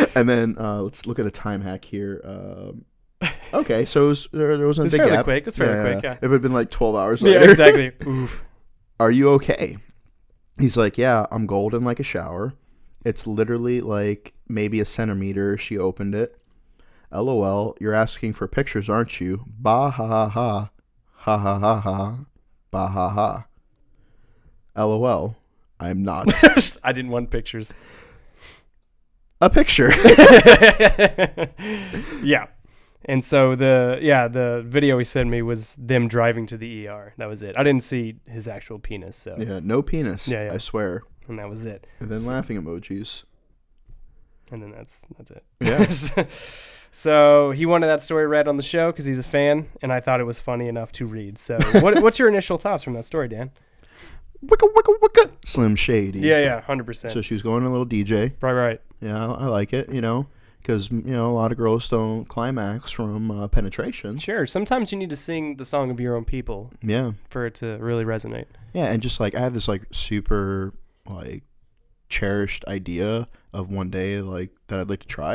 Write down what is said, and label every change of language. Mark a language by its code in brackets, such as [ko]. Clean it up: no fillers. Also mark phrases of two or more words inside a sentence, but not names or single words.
[en] And then let's look at the time hack here. Okay, so there wasn't a big fairly gap. quick. It was fairly quick, yeah. If it had been like 12 hours later. Yeah, exactly. Oof. Are you okay? He's like, yeah, I'm golden like a shower. It's literally like maybe a centimeter. She opened it. LOL, you're asking for pictures, aren't you? Bah ha ha ha. Ha ha ha ha. Bah ha ha. LOL, I'm not. I didn't want pictures. A picture. Yeah. And so the video he sent me was them driving to the ER. That was it. I didn't see his actual penis. So Yeah, no penis. Yeah. I swear. And that was it. And then laughing emojis. And then that's it. Yeah. So he wanted that story read on the show because he's a fan, and I thought it was funny enough to read. So what's your initial thoughts from that story, Dan? Wicka, wicka, wicka. Slim Shady. Yeah, 100%. So she was going to a little DJ. Right. Yeah, I like it, because, a lot of girls don't climax from penetration. Sure. Sometimes you need to sing the song of your own people. Yeah. For it to really resonate. Yeah, and just, I have this, super, cherished idea of one day, that I'd like to try.